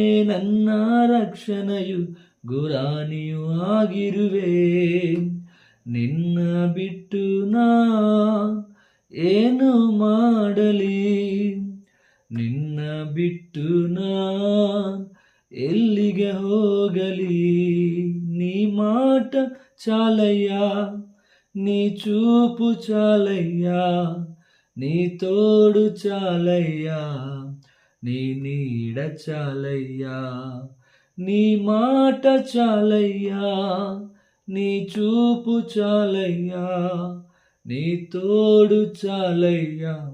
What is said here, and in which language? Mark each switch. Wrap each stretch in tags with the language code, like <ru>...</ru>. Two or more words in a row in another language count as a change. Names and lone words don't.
<kn>ನನ್ನ ರಕ್ಷಣೆಯು ಗುರಾಣಿಯೂ ಆಗಿರುವೆ ನಿನ್ನ ಬಿಟ್ಟು ನಾ ಏನು ಮಾಡಲಿ ನಿನ್ನ ಬಿಟ್ಟು ನಾ ಎಲ್ಲಿಗೆ ಹೋಗಲಿ</kn> <te>నీ మాట చాలయ్య నీ చూపు చాలయ్యా నీ తోడు చాలయ్యా నీ నీడ చాలయ్యా నీ మాట చాలయ్యా నీ చూపు చాలయ్యా నీ తోడు చాలయ్యా</te>